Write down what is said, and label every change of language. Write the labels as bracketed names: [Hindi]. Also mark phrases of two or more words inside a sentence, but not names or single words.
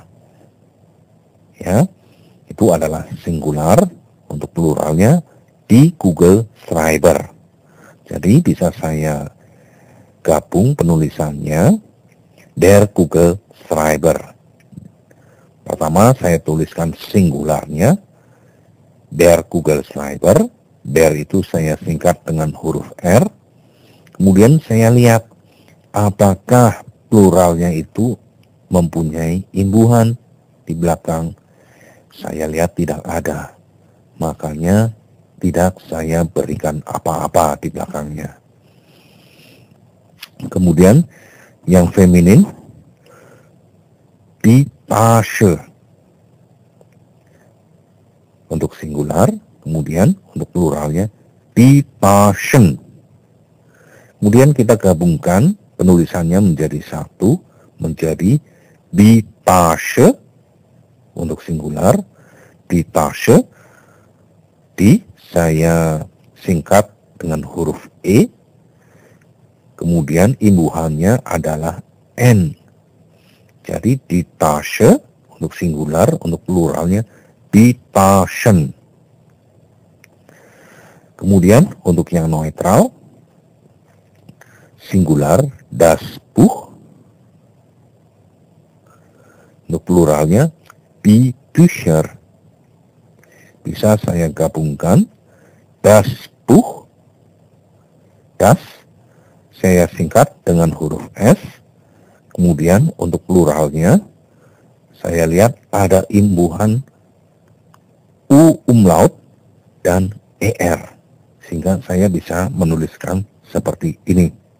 [Indonesian] Ya, itu adalah singular, untuk pluralnya [German] die Kugelschreiber. [Indonesian] Jadi bisa saya gabung penulisannya [German] der Kugelschreiber. [Indonesian] Pertama saya tuliskan singularnya [German] der Kugelschreiber. [Indonesian] Der itu saya singkat dengan huruf R. Kemudian saya lihat apakah pluralnya itu mempunyai imbuhan di belakang. Saya lihat tidak ada. Makanya tidak saya berikan apa-apa di belakangnya. Kemudian yang feminin, [German] die Tasche. [Indonesian] Untuk singular, kemudian untuk pluralnya, [German] die Taschen. [Indonesian] Kemudian kita gabungkan penulisannya menjadi satu, menjadi [German] die Tasche. [Indonesian] Untuk singular, [German] die Tasche. [Indonesian] Di saya singkat dengan huruf E, kemudian imbuhannya adalah N. Jadi [German] die Tasche [Indonesian] untuk singular, untuk pluralnya [German] die Taschen. [Indonesian] Kemudian untuk yang neutral, singular [German] das Buch, [Indonesian] untuk pluralnya [German] die Bücher. [Indonesian] Bisa saya gabungkan [German] das Buch, [Indonesian] das saya singkat dengan huruf S, kemudian untuk pluralnya saya lihat ada imbuhan U umlaut dan ER, sehingga saya bisa menuliskan seperti ini.